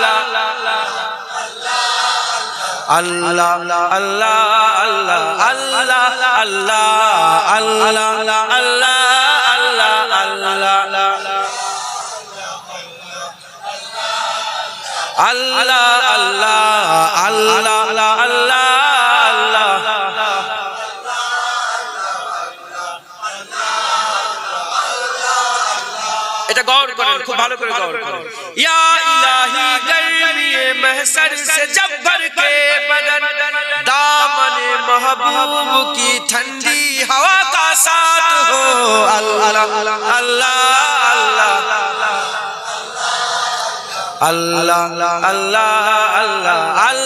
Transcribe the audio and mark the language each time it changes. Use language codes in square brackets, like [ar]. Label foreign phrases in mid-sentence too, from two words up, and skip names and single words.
[ur] اللہ اللہ اللہ اللہ اللہ اللہ اللہ اللہ اللہ اللہ اللہ اللہ [bn] এটা গৌর করেন খুব ভালো করে গৌর করেন [ur] ইয়া ইলাহি গরমি محشر سے جب بھر کے بدن دامن محبوب کی ٹھنڈی ہوا کا ساتھ ہو اللہ اللہ اللہ اللہ اللہ اللہ